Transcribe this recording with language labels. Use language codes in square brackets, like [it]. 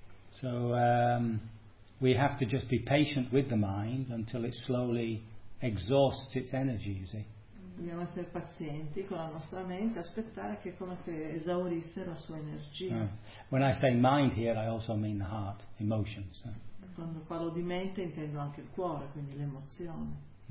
[en] So, we have to just be patient with the mind until it slowly exhausts its energy, you see. [it] Dobbiamo essere pazienti con la nostra mente, aspettare che come se esaurisse la sua energia. [en] When I say mind here, I also mean the heart, emotions. [it] Quando parlo di mente intendo anche il cuore, quindi l'emozione.